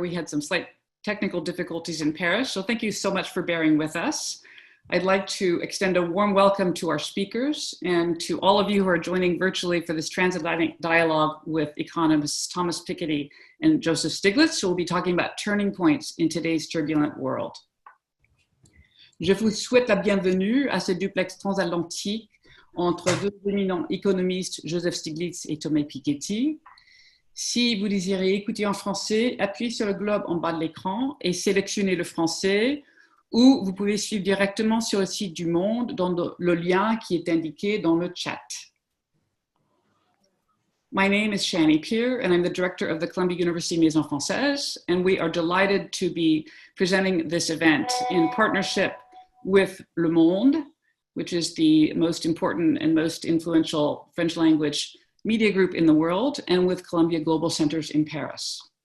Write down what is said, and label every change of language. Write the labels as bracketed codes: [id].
[en] We had some slight technical difficulties in Paris, so thank you so much for bearing with us. I'd like to extend a warm welcome to our speakers and to all of you who are joining virtually for this transatlantic dialogue with economists Thomas Piketty and Joseph Stiglitz, who will be talking about turning points in today's turbulent world. [fr] Je vous souhaite la bienvenue à ce duplex transatlantique entre deux éminents économistes, Joseph Stiglitz et Thomas Piketty. Si vous désirez écouter en français, appuyez sur le globe en bas de l'écran et sélectionnez le français, ou vous pouvez suivre directement sur le site du Monde dans le lien qui est indiqué dans le chat. [en] My name is Shani Peer, and I'm the director of the Columbia University Maison Française, and we are delighted to be presenting this event in partnership with Le Monde, which is the most important and most influential French language media group in the world, and with Columbia Global Centers in Paris.